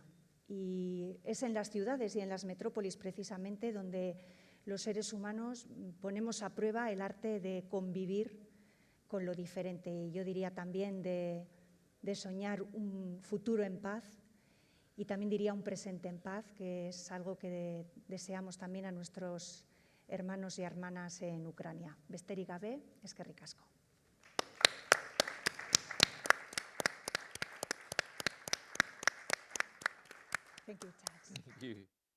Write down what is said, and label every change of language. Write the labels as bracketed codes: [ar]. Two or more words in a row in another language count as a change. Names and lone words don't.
[es] Y es en las ciudades y en las metrópolis precisamente donde los seres humanos ponemos a prueba el arte de convivir con lo diferente y yo diría también de soñar un futuro en paz y también diría un presente en paz, que es algo que deseamos también a nuestros hermanos y hermanas en Ucrania. [eu] Besterik gabe, eskerrik asko. [en] Thank you, Charles. Thank you.